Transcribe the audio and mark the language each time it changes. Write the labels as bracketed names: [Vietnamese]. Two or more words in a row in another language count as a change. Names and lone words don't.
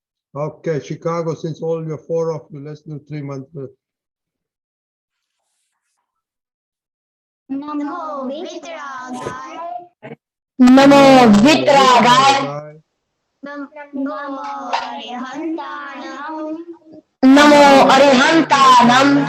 [English] Okay, Chicago, since all your four of you, let's do 3 months. [Prakrit languages] Namo Vitragaya. Namo Vitragaya. Namo Arihantanam. Namo Arihantanam.